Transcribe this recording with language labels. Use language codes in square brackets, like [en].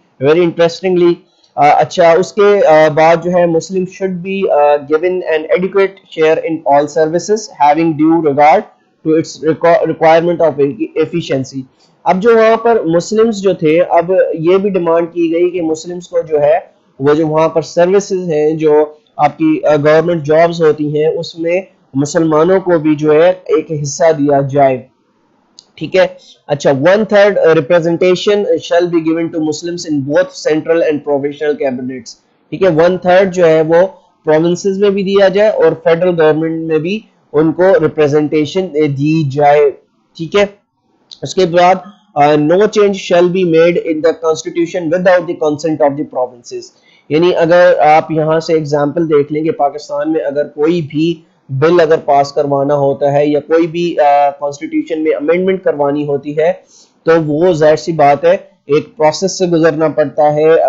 [en] very interestingly [ur] اچھا اس کے بعد جو ہے [en] Muslim should be given an adequate share in all services having due regard to its requirement of efficiency. [ur] اب جو وہاں پر مسلمز جو تھے اب یہ بھی ڈیمانڈ کی گئی کہ مسلمز کو جو ہے وہ جو وہاں پر سروسز ہیں جو آپ کی گورنمنٹ جابز ہوتی ہیں اس میں مسلمانوں کو بھی جو ہے ایک حصہ دیا جائے. ٹھیک ہے. [en] اچھا 1/3 representation shall be given to Muslims in both central and provincial cabinets. [ur] ٹھیک ہے 1/3 جو ہے وہ پروونسز میں بھی دیا جائے اور فیڈرل گورنمنٹ میں بھی ان کو ریپرزنٹیشن دی جائے. ٹھیک ہے. اس کے بعد [en] no change shall be made in the constitution without the consent of the provinces. [ur] یعنی اگر آپ یہاں سے اگزامپل دیکھ لیں کہ پاکستان میں اگر کوئی بھی بل اگر پاس کروانا ہوتا ہے یا کوئی بھی کانسٹیٹیوشن میں امینڈمنٹ کروانی ہوتی ہے تو وہ ظاہر سی بات ہے ایک پروسیس سے گزرنا پڑتا ہے.